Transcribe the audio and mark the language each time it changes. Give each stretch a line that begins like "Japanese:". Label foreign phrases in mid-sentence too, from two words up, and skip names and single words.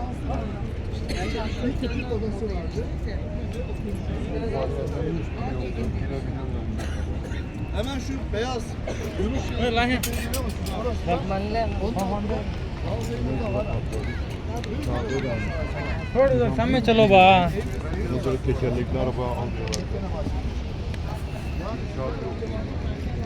Turkish: Küçük odası vardı. Hemen şu beyaz.
Hindi: थोड़ा सा सामने चलो बा
Turkish: Tekerlekli araba alıyorlar.